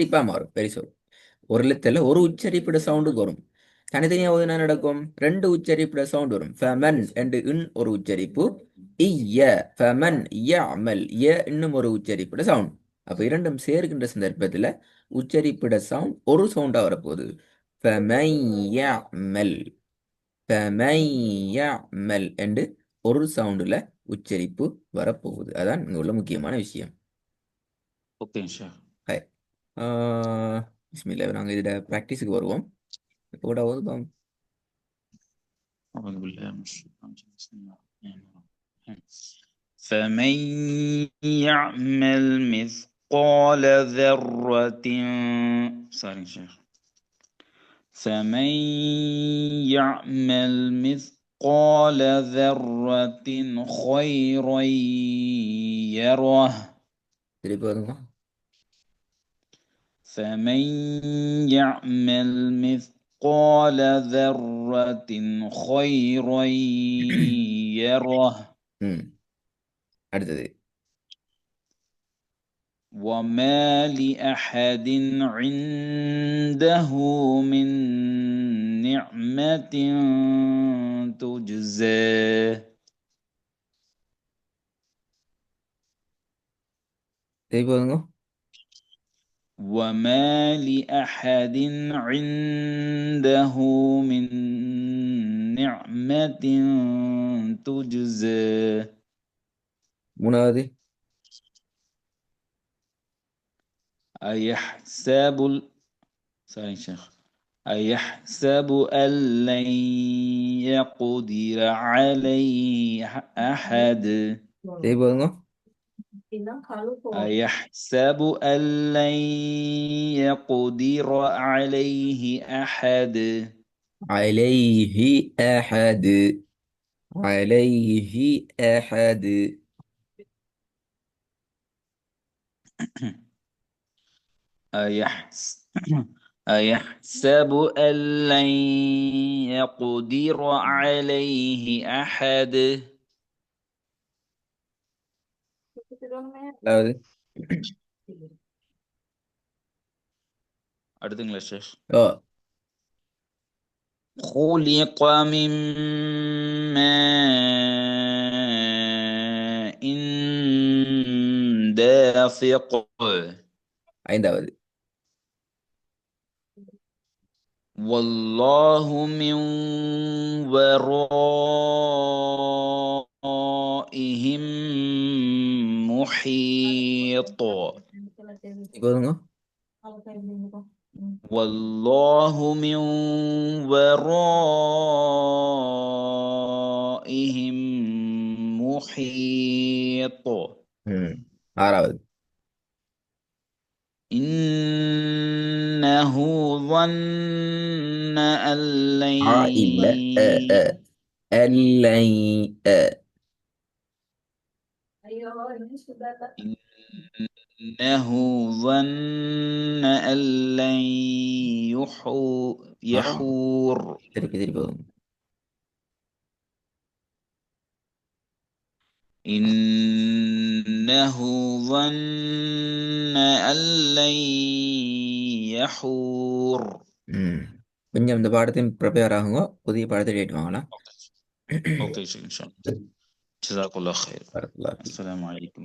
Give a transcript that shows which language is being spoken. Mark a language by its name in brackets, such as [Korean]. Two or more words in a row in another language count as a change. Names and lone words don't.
[Tamil] உச்சரிப்பா மாறும் பெரிய சொல் ஒரு எழுத்துல ஒரு உச்சரிப்பிட சவுண்டுக்கு வரும் தனித்தனியா ஓதுனா நடக்கும் 2 உச்சரிப்பிட சவுண்ட் வரும் ஃபமன் என்று இன் ஒரு உச்சரிப்பு இய்ய [Arabic] فمن يعمل [Tamil] ய இன்னும் ஒரு உச்சரிப்பிட சவுண்ட் அப்ப இரண்டும் சேர்க்கின்ற சந்தர்ப்பத்துல உச்சரிப்பிட சவுண்ட் ஒரு சவுண்டா வரப்போகுது [Arabic] فمن يعمل فمن يعمل [Tamil] என்று ஒரு சவுண்டுல உச்சரிப்பு வரப்போகுது அதான் இங்க உள்ள முக்கியமான விஷயம் ஓகேங்க ஷேக் ஹை பிஸ்மில்லா நாங்கள் இதில் ப்ராக்டிஸுக்கு வருவோம் கூட ஓதுவோம் [Arabic] أعوذ بالله من الشيطان الرجيم بسم الله فمن يعمل مثقال ذرة sorry شيخ فمن يعمل مثقال ذرة خيرا يره [Tamil] திருப்பி வருங்க. [Arabic] فمن يعمل مثقال ذرة خيرا يره [Tamil] ம். அடுத்தது. [Arabic] وما لأحد عنده من نعمة تجزى [Tamil] திருப்பி வருங்க. [Arabic] وما لأحد عنده من نعمة تجزى [Tamil] மூணாவது. [Arabic] أيحسب sorry شيخ أيحسب أن لن يقدر عليه أحد [Tamil] திருப்பி வருங்க. இதுதான் காலு போகும். [Arabic] أيحسب أن لن يقدر عليه أحد عليه أحد. عليه أحد. أيحسب أن لن يقدر عليه أحد [Tamil] அதாவது அடுத்துங்களா ஷேஷ் ஓ [Arabic] خلق من ماء دافق [Tamil] ஐந்தாவது. [Arabic] والله من ورائهم محيط [Tamil] இப்போ வருங்க. [Arabic] والله من ورائهم محيط [Tamil] ம். ஆறாவது. [Arabic] إنه ظن أن لن [Tamil] இல்ல அல்லை ஐயோ இங்கிலீஷ் சுத்தாதா. [Arabic] إنه ظن أن لن يحور [Tamil] திருப்பி திருப்பி வருங்க. [Arabic] إنه ظن أن لن يحور ம். [Tamil] கொஞ்சம் இந்த பாடத்தையும் ப்ரிப்பேர் ஆகுங்க. புதிய பாடத்தை டேட் வாங்கலாம். [Arabic] أوكي إن شاء الله جزاك الله خير بارك الله فيك. السلام عليكم